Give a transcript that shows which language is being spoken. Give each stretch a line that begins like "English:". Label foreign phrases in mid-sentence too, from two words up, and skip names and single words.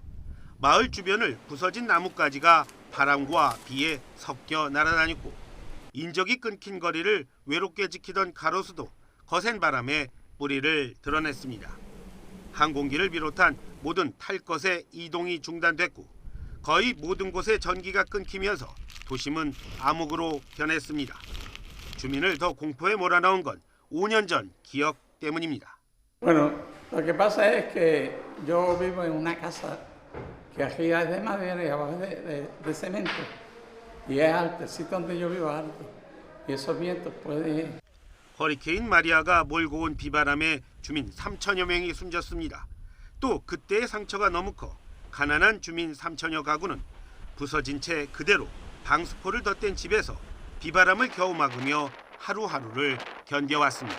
Korean: 마을 주변을 부서진 나뭇가지가 바람과 비에 섞여 날아다녔고 인적이 끊긴 거리를 외롭게 지키던 가로수도 거센 바람에 뿌리를 드러냈습니다. 항공기를 비롯한 모든 탈 것의 이동이 중단됐고 거의 모든 곳에 전기가 끊기면서 도심은 암흑으로 변했습니다. 주민을 더 공포에 몰아넣은 건 5년 전 기억 때문입니다.
Spanish: Bueno, lo que pasa es que yo vivo en una casa que arriba es de madera y abajo es de cemento. Y es alto, el sitio donde yo vivo es alto. Y esos vientos pueden...
Korean: 허리케인 마리아가 몰고 온 비바람에 주민 3천여 명이 숨졌습니다. 또 그때의 상처가 너무 커 가난한 주민 3천여 가구는 부서진 채 그대로 방수포를 덧댄 집에서 비바람을 겨우 막으며 하루하루를 견뎌왔습니다.